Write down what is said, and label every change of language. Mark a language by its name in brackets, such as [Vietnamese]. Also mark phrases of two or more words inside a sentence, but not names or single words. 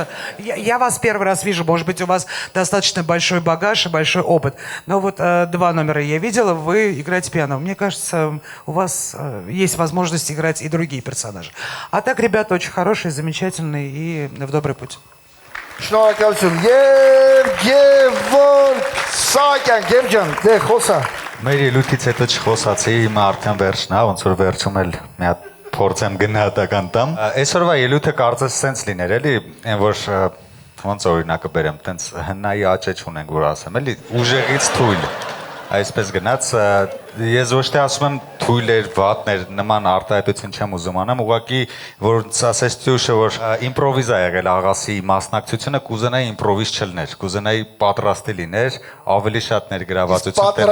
[Russian] Я вас первый раз вижу, может быть, у вас достаточно большой багаж и большой опыт. Но вот 2 номера я видела, вы играете пиано. Мне кажется, у вас есть возможность играть и другие персонажи. А так, ребята очень хорошие, замечательные и в добрый путь. [Armenian] Շնորհակալություն։ Եվ Գևորգ Սահակյան, Գևջան, դե խոսա։ Մեր ելույթից հետո չխոսացի, հիմա արդեն վերջն է, ոնց որ վերջում էլ մի հատ փորձեմ գնահատական տամ։ Այսօրվա ելույթը կարծես սենց լիներ, էլի, այն որ ոնց օրինակը բերեմ, տենց հնայի աճեչ ունենք, որ ասեմ, էլի, ուժեղից թույլ։ Այսպես գնաց, ես ոչ թե ասում եմ թույլ էր, վատներ, նման արտահայտություն չեմ ուզում անեմ, ուղղակի որ ասես Տյուշը, որ իմպրովիզ է եղել աղասի մասնակցությունը, կուզենայի իմպրովիզ չլներ, կուզենայի պատրաստի լիներ, ավելի շատ ներգրավվածություն տենայի։